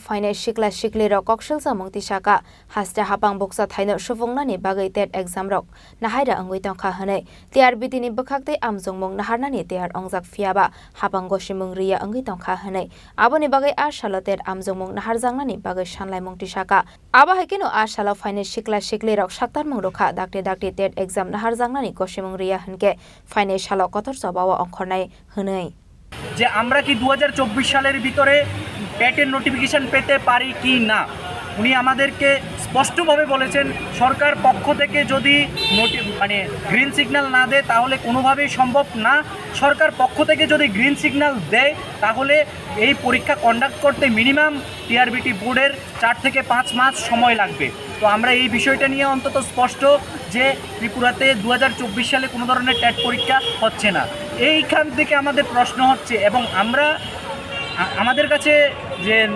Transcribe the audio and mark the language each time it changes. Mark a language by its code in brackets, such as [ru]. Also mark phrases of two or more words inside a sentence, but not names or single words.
[trp] fainai sikla sikli rok kokshilsa mungti saka hasra hapang boksa thaino sufungnani bagai TET exam rok nahaira angui tongkha hanai TRBT ni bkhakte amjongmung naharnani TR ongjak fiaba hapang gosimung riya angui tongkha hanai aboni bagai ashalo TET amjongmung naharjaknani bagai sanlai mungti saka aba haikino ashalo fainai sikla sikli rok saktar mung rokha dakte TET exam naharjaknani gosimung riya hanke fainai salo kotor sabawa ongkhornai hanai [bn] যে আমরা কি 2024 সালের ভিতরে টেটের নোটিফিকেশন পেতে পারি কি না উনি আমাদেরকে স্পষ্টভাবে বলেছেন সরকার পক্ষ থেকে যদি [en] green signal [bn] না দেয় তাহলে কোনোভাবেই সম্ভব না সরকার পক্ষ থেকে যদি [en] green signal [bn] দেয় তাহলে এই পরীক্ষা কন্ডাক্ট করতে মিনিমাম টিআরবিটি বোর্ডের 4 থেকে 5 মাস সময় লাগবে তো আমরা এই বিষয়টা নিয়ে অন্তত স্পষ্ট যে ত্রিপুরাতে 2024 সালে কোনো ধরনের টেট পরীক্ষা হচ্ছে না এইখান থেকে আমাদের প্রশ্ন হচ্ছে এবং আমাদের কাছে যে